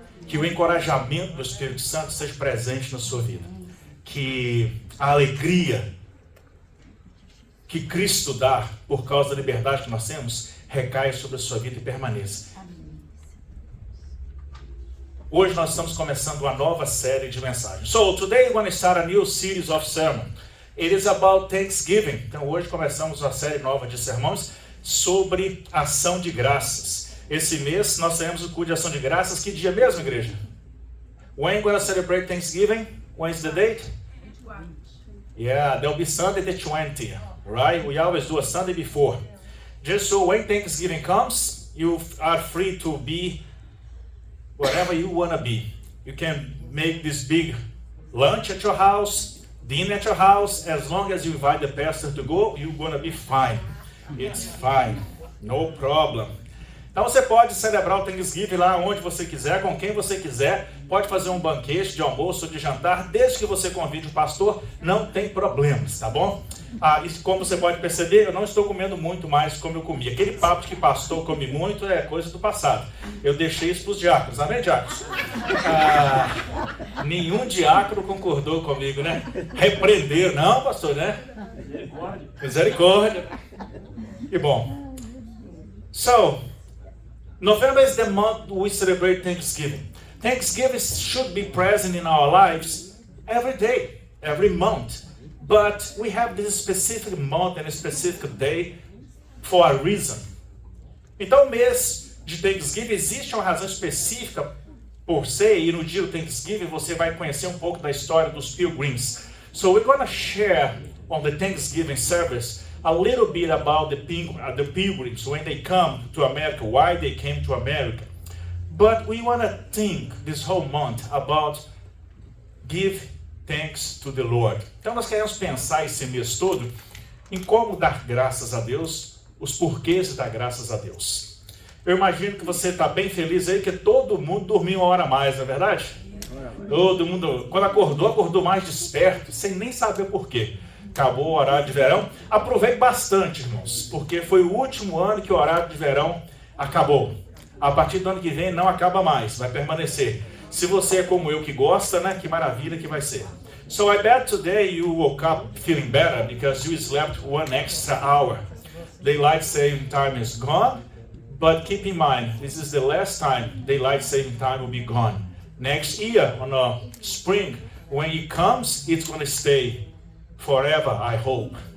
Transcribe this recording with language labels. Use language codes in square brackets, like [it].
[pt] Que o encorajamento do Espírito Santo seja presente na sua vida. Que a alegria que Cristo dá por causa da liberdade que nós temos recaia sobre a sua vida e permaneça. Hoje nós estamos começando uma nova série de mensagens. [en] So, today we're going to start a new series of sermon. It is about Thanksgiving. [pt] Então hoje começamos uma série nova de sermões sobre ação de graças. Esse mês nós teremos o culto de ação de graças. Que dia mesmo, igreja? [en] When we're going to celebrate Thanksgiving? When is the date? Yeah, there'll be Sunday the 20th, right? We always do a Sunday before. Just so when Thanksgiving comes, you are free to be whatever you want to be. You can make this big lunch at your house, dinner at your house. As long as you invite the pastor to go, you're going to be fine. It's fine. No problem. [pt] Então você pode celebrar o Thanksgiving lá onde você quiser, com quem você quiser. Pode fazer um banquete de almoço ou de jantar, desde que você convide o pastor, não tem problemas, tá bom? E como você pode perceber, eu não estou comendo muito mais como eu comia. Aquele papo de que pastor come muito é coisa do passado. Eu deixei isso para os diáconos, amém, diáconos? Nenhum diácono concordou comigo, né? Repreenderam, não, pastor, né? Misericórdia. E bom, [en] November is the month we celebrate Thanksgiving. Thanksgiving should be present in our lives every day, every month. But we have this specific month and a specific day for a reason. [pt] Então, o mês de Thanksgiving existe uma razão específica por ser, e no dia do Thanksgiving você vai conhecer um pouco da história dos Pilgrims. [en] So we're going to share on the Thanksgiving service a little bit about the Pilgrims when they come to America, why they came to America. But we want to think this whole month about give thanks to the Lord. [pt] Então nós queremos pensar esse mês todo em como dar graças a Deus, os porquês de dar graças a Deus. Eu imagino que você está bem feliz aí, que todo mundo dormiu uma hora a mais, não é verdade? Todo mundo, quando acordou mais desperto, sem nem saber por quê. Acabou o horário de verão. Aproveite bastante, irmãos, porque foi o último ano que o horário de verão acabou. A partir do ano que vem não acaba mais, vai permanecer. Se você é como eu que gosta, né? Que maravilha que vai ser. [en] So I bet today you woke up feeling better because you slept one extra hour. Daylight saving time is gone, but keep in mind, this is the last time daylight saving time will be gone. Next year, on spring, when it comes, it's going to stay forever, I hope.